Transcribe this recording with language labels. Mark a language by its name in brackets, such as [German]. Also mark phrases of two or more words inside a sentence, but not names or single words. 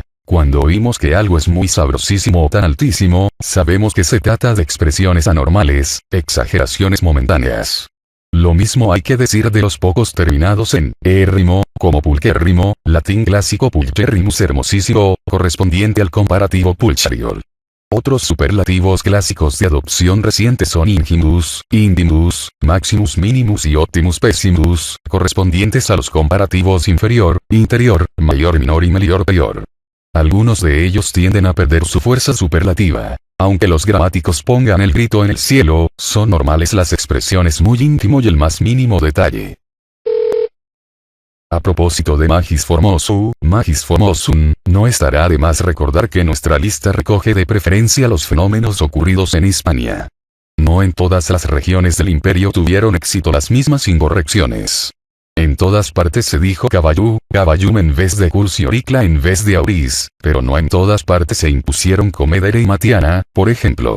[Spanish] Cuando oímos que algo es muy sabrosísimo o tan altísimo, sabemos que se trata de expresiones anormales, exageraciones momentáneas. Lo mismo hay que decir de los pocos terminados en érrimo, como pulquérrimo, latín clásico pulcherrimus hermosísimo, correspondiente al comparativo pulchriol. Otros superlativos clásicos de adopción reciente son ingimus, indimus, [Latin] maximus minimus [Spanish] y [Latin] optimus pessimus, [Spanish] correspondientes a los comparativos inferior, interior, mayor minor y melior peor. Algunos de ellos tienden a perder su fuerza superlativa. Aunque los gramáticos pongan el grito en el cielo, son normales las expresiones muy íntimo y el más mínimo detalle. A propósito de [Latin] magis formosum, [Spanish] no estará de más recordar que nuestra lista recoge de preferencia los fenómenos ocurridos en Hispania. No en todas las regiones del imperio tuvieron éxito las mismas incorrecciones. En todas partes se dijo caballum en vez de curs y oricla en vez de auris, pero no en todas partes se impusieron comedere y matiana, por ejemplo.